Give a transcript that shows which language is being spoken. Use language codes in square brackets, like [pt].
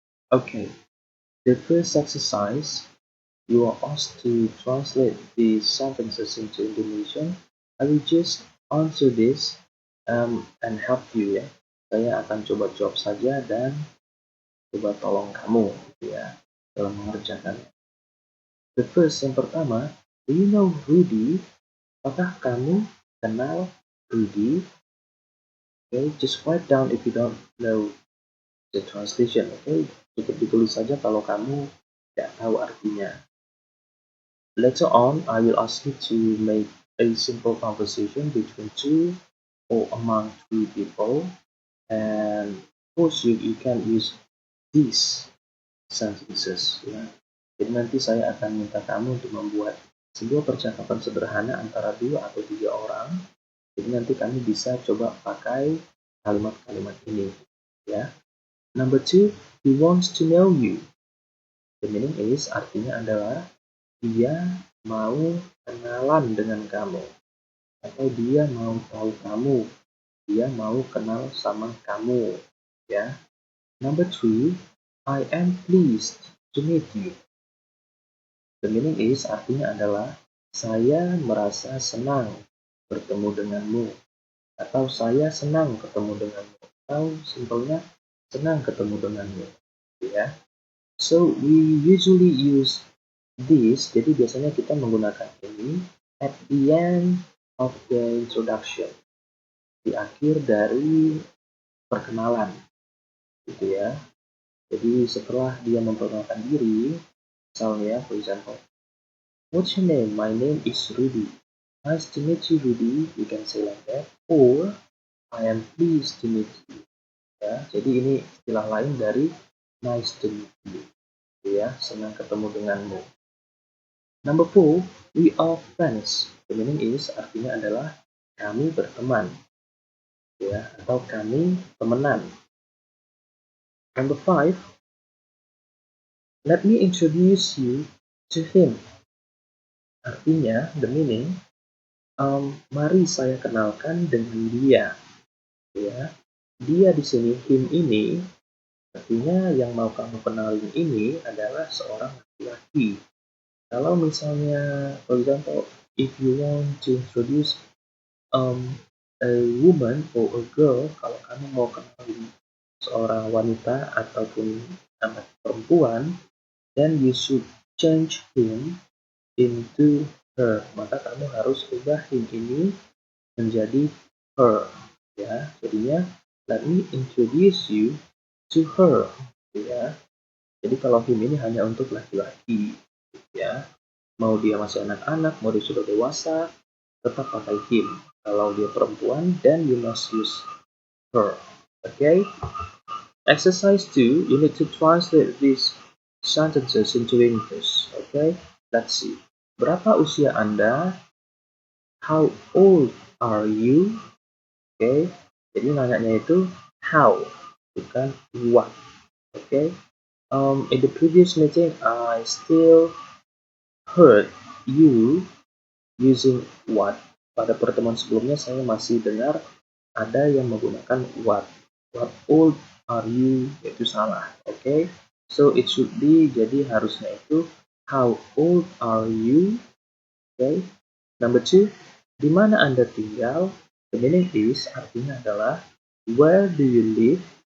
[en] Okay, the first exercise, you are asked to translate these sentences into Indonesian. I will just answer this and help you ya. [id] Saya akan coba jawab saja dan coba tolong kamu gitu ya dalam mengerjakan. [en] The first, [id] yang pertama, [en] do you know Rudy? [id] Apakah kamu kenal Rudy? [en] Okay, just write down if you don't know the translation. [id] Okay, cukup ditulis saja kalau kamu tidak tahu artinya. [en] Later on, I will ask you to make a simple conversation between two or among three people, and of course you can use these sentences. [id] Ya. Jadi nanti saya akan minta kamu untuk membuat sebuah percakapan sederhana antara 2 atau 3 orang. Jadi nanti kamu bisa coba pakai kalimat-kalimat ini. Ya. [en] Number 2, he wants to know you. The meaning is, [id] artinya adalah dia mau kenalan dengan kamu, atau dia mau tahu kamu, dia mau kenal sama kamu, ya. [en] Number 3, I am pleased to meet you. The meaning is, [id] artinya adalah saya merasa senang bertemu denganmu, atau saya senang ketemu denganmu, atau simpelnya senang ketemu denganmu, ya. [en] So we usually use this, [id] jadi biasanya kita menggunakan ini [en] at the end of the introduction, [id] di akhir dari perkenalan, gitu ya. Jadi setelah dia memperkenalkan diri, misalnya, [en] for example, what's your name? My name is Rudy. Nice to meet you, Rudy. You can say like that. Or, I am pleased to meet you. [id] Ya, jadi ini istilah lain dari [en] nice to meet you. [id] Ya, senang ketemu denganmu. [en] Number 4, we are friends. The meaning is, [id] artinya adalah kami berteman, ya, atau kami temenan. [en] Number 5, let me introduce you to him. [id] Artinya, [en] the meaning, [id] mari saya kenalkan dengan dia, ya. Dia di sini, him ini, artinya yang mau kamu kenalin ini adalah seorang laki-laki. Kalau misalnya, [en] for example, if you want to introduce a woman or a girl, [id] kalau kamu mau kenalin seorang wanita ataupun anak perempuan, [en] then you should change him into her. [id] Maka kamu harus ubah him ini menjadi her. Ya, jadinya [en] let me introduce you to her. [id] Ya, jadi kalau him ini hanya untuk laki-laki. Ya, mau dia masih anak-anak, mau dia sudah dewasa, tetap pakai him. Kalau dia perempuan, [en] then you must use her. Okay? Exercise 2, you need to translate these sentences into English. Okay? Let's see. [id] Berapa usia Anda? [en] How old are you? Okay? [id] Jadi nanyanya itu how, bukan what. Okay? [en] In the previous meeting, I still heard you using what. [id] Pada pertemuan sebelumnya saya masih dengar ada yang menggunakan what. [en] What old are you? [id] Itu salah. [en] Okay? So it should be, [id] jadi harusnya itu [en] how old are you? Okay? Number 2, [id] di mana Anda tinggal? [en] The meaning is, [id] artinya adalah [en] where do you live?